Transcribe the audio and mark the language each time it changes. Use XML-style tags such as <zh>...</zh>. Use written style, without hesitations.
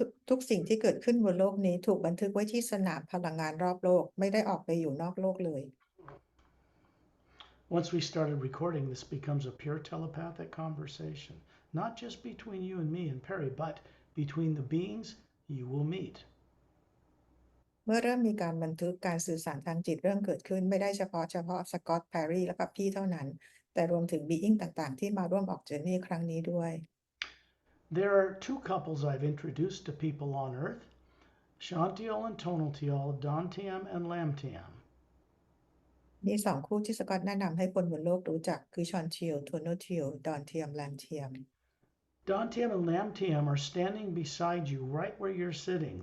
<th>ทุกสิ่งที่เกิดขึ้นบนโลกนี้ถูกบันทึกไว้ที่สนามพลังงานรอบโลกไม่ได้ออกไปอยู่นอกโลกเลย</th> <en>Once we started recording, this becomes a pure telepathic conversation, not just between you and me and Perry, but between the beings you will meet.</en> <th>เมื่อเริ่มมีการบันทึกการสื่อสารทางจิตเริ่มเกิดขึ้นไม่ได้เฉพาะสกอตต์แพรรี่และกับพี่เท่านั้นแต่รวมถึงบีอิงต่างๆที่มาร่วมออกเจอร์นี่ครั้งนี้ด้วย</th> <en>There are two couples I've introduced to people on Earth, Shantiel and Tonaltiel, Dantiam and Lamtiam.</en> <th>มีสองคู่ที่สกอตแนะนำให้คนบนโลกรู้จักคือชอนเทียลโทโนเทียลดอนเทียมแลนเทียม</th> <en>Dantiam and Lamtiam are standing beside you right where you're sitting.</en>